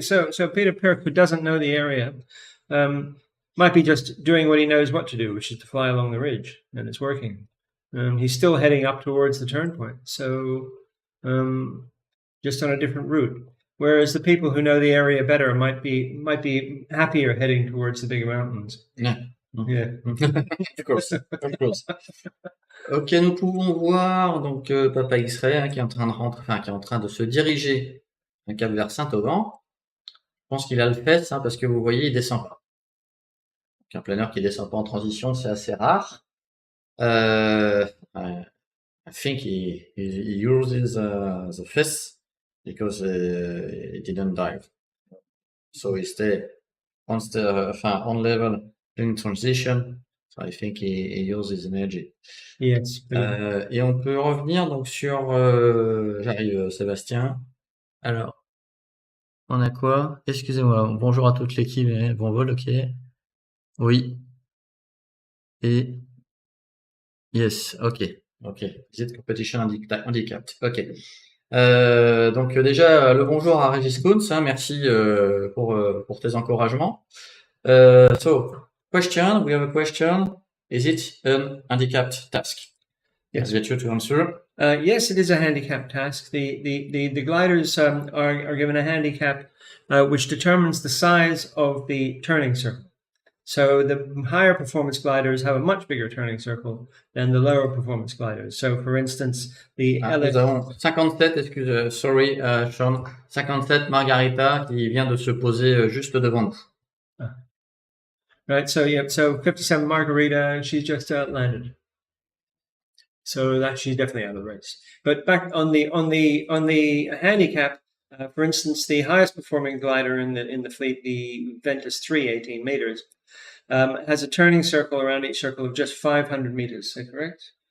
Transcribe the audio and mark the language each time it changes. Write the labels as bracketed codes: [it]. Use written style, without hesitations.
[en] So Peter Pirk, who doesn't know the area, might be just doing what he knows what to do, which is to fly along the ridge, and it's working. He's still heading up towards the turn point, so just on a different route. Whereas the people who know the area better might be happier heading towards the bigger mountains. Yeah. Of course. [fr] Ok, nous pouvons voir donc Papa X-Ray, hein, qui est en train de se diriger un cap vers Saint-Auban. Je pense qu'il a le fait, hein, parce que vous voyez, il descend pas. Un planeur qui descend pas en transition, c'est assez rare. [en] I think he uses the fist because he didn't dive. So he stay on level in transition. So I think he uses energy. Yes. [fr] Et on peut revenir donc sur j'arrive Sébastien. Alors, on a quoi? Excusez-moi. Bonjour à toute l'équipe. Bon vol, ok. Oui. Et yes, ok. [en] Visit competition handicapped. Ok. [fr] Donc déjà le bonjour à Régis Kuntz, hein, merci pour tes encouragements. [en] So question, we have a question. Is it an handicapped task? Yes. I'll get you to answer. Yes, it is a handicap task. The gliders are given a handicap which determines the size of the turning circle. So the higher performance gliders have a much bigger turning circle than the lower performance gliders. So for instance, the [fr] Nous avons 57, sorry, Sean, 57 Margarita qui vient de se poser juste devant nous. [en] Right. So 57 Margarita, she's just landed. So that she's definitely out of the race. But back on the handicap, for instance, the highest performing glider in the fleet, the Ventus 3, 18 meters, has a turning circle around each circle of just 500 meters. Is that correct?